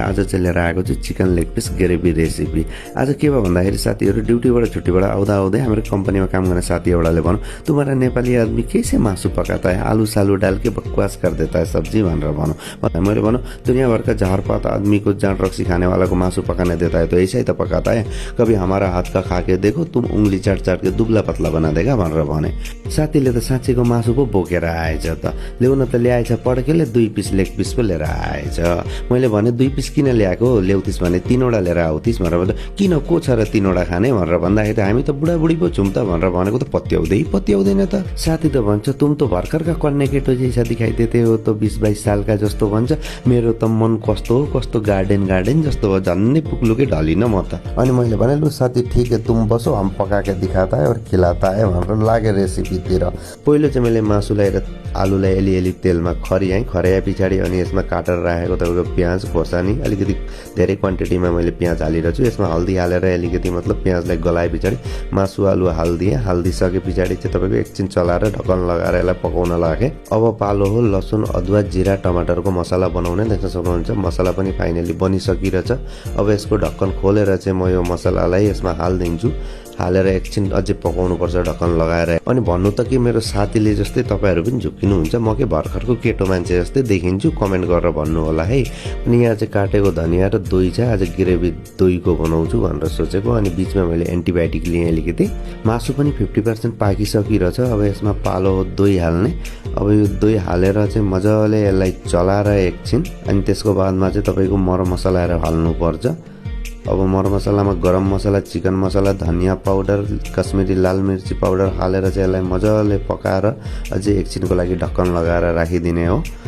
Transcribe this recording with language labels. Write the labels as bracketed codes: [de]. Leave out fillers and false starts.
[ne] आज चाहिँ लिएर आएको चाहिँ chicken leg piece gravy recipe. आज के भयो भन्दाखेरि साथीहरू ड्युटीबाट छुट्टीबाट आउँदा आउँदै हाम्रो कम्पनीमा काम गर्ने साथी एउटाले भनौँ [hi] तुम्हारा नेपाली आदमी कैसे मासु पकाता है, आलू सालू डाल के बकवास कर देता है [ne] सब्जी भनेर भनौँ। मैले भनौँ [hi] दुनिया भर का झारपात आदमी को जान रक्सी खाने वाला को मासु पकाने देता है तो ऐसा ही तो पकाता है, कभी हमारा हाथ का खा के देखो तुम उंगली चाट चाट के दुब्ला पतला बना देगा [ne] भनेर भने। साथीले त साँच्चैको मासु पो बोकेर आएछ त, ल्याउन त ल्याएछ पड्केले 2 पिस लेग पिस पो लिएर आएछ। मैले भने 2 पिस किन ल्याएको ल्याउथिस् भने 3वटा लिएर आउथिस् भनेर भन्दा किन को छ र 3वटा खाने भनेर भन्दाखेरि हामी त बुढाबुढी पो छौँ त भनेर भनेको त पत्याउँदैन त। साथी त भन्छ तुम त भर्खर का कन्या केटो [hi] जैसा दिखाई देते हो तो 20-22 साल का [ne] जस्तो भन्छ। मेरो त मन कस्तो गार्डन जस्तो हो, झन्नै पुग्लुकै ढलिन म त। अनि मैले भने लु साथी [hi] ठीक है तुम बसो हम पका के दिखाता है और खिलाता है [ne] भनेर लागे रेसिपीतिर। पहिलो चाहिँ मैले मासुलाई र आलुलाई अलिअलि तेलमा खर्याएँ, खर्याए पछाडि अनि यसमा काटेर राखेको तपाईँको प्याज खोर्सानी अलिकति धेरै क्वान्टिटीमा मैले प्याज हालिरहेको छु। यसमा हल्दी हालेर अलिकति मतलब प्याजलाई गलाए पछाडि मासु आलु हालिदिएँ। हालिदिइसके पछाडि चाहिँ तपाईँको एकछिन चलाएर ढक्कन लगाएर यसलाई पकाउन लागेँ। अब पालो हो लसुन अदुवा जिरा टमाटरको मसला बनाउने। देख्न सक्नुहुन्छ मसला पनि फाइनली बनिसकिरहेछ। अब यसको ढक्कन खोलेर चाहिँ म यो मसलालाई यसमा हालिदिन्छु। हालेर एकछिन अझै पकाउनुपर्छ ढक्कन लगाएर। अनि भन्नु त कि मेरो साथीले जस्तै तपाईँहरू पनि झुक्किनुहुन्छ, म के भर्खरको केटो मान्छे जस्तै देखिन्छु, कमेन्ट गरेर भन्नु होला है। अनि यहाँ चाहिँ काटेको धनिया र दही चाहिँ आज ग्रेभी दहीको बनाउँछु भनेर सोचेको। अनि बिचमा मैले एन्टिबायोटिक लिएँ अलिकति। मासु पनि 50% पाकिसकिरहेछ। अब यसमा पालो दही हाल्ने। अब यो दही हालेर चाहिँ मजाले यसलाई चलाएर एकछिन अनि त्यसको बादमा चाहिँ तपाईँको मर मसलाहरू हाल्नुपर्छ। अब मर मसलामा गरम मसला, चिकन मसला, धनिया पाउडर, कश्मीरी लाल मिर्ची पाउडर हालेर चाहिँ यसलाई मजाले पकाएर अझै एकछिनको लागि ढक्कन लगाएर राखिदिने हो।